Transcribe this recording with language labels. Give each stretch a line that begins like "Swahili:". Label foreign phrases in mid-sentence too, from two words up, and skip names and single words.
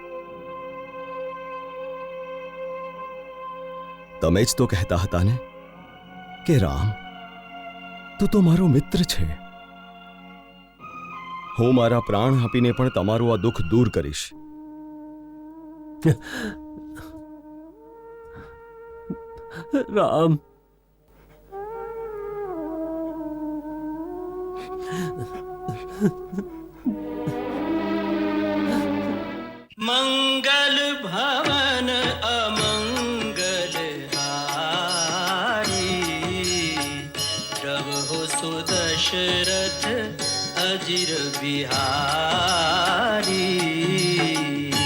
Gujarati: તમે જ તો કહેતા હતા ને કે રામ, તું તો મારો મિત્ર છે. હું મારા પ્રાણ આપીને પણ તમારું આ દુઃખ દૂર કરીશ. રામ,
Awadhi: मंगल भवन अमंगल हारी, प्रभु सुदशरथ अजिर बिहारी.